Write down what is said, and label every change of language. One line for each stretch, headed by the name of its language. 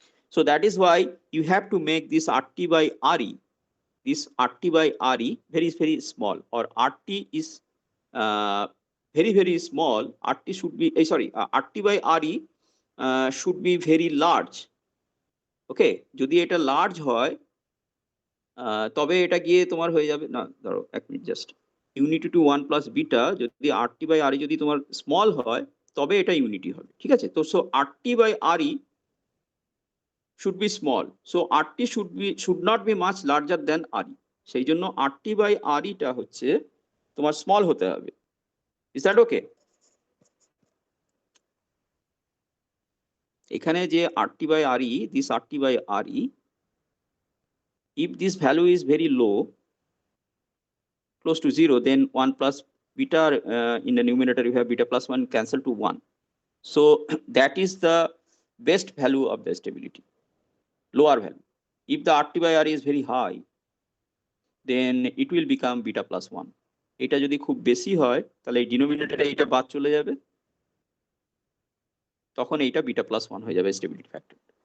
English: So that is why you have to make this RT by RE, this RT by RE very, very small, or RT is very, very small. RT should be, RT by RE should be very large.
Bangla: Okay, যদি এটা large হয় তবে এটা গিয়ে তোমার হয়ে যাবে না, ধরো এক minute just unity two 1 plus beta যদি RT বাই RE যদি তোমার স্মল হয় তবে এটা ইউনিটি হবে, ঠিক আছে? তো
English: so RT by RE should be small, so RT should not be much larger than RE,
Bangla: সেই জন্য RT বাই RE টা হচ্ছে তোমার স্মল হতে হবে।
English: Is that okay?
Bangla: এখানে যে
English: RT by RE, this RT by RE, if this value is very low, close to 0, then 1 plus beta, in the numerator you have beta plus 1 cancel to 1. So that is the best value of the stability, lower value. If the RT by RE is very high, then it will become beta plus 1.
Bangla: এটা যদি খুব বেশি হয় তাহলে এই ডিনোমিনেটরে এটা বাদ চলে যাবে, তখন এইটা বিটা প্লাস 1 হয়ে যাবে স্টেবিলিটি ফ্যাক্টর।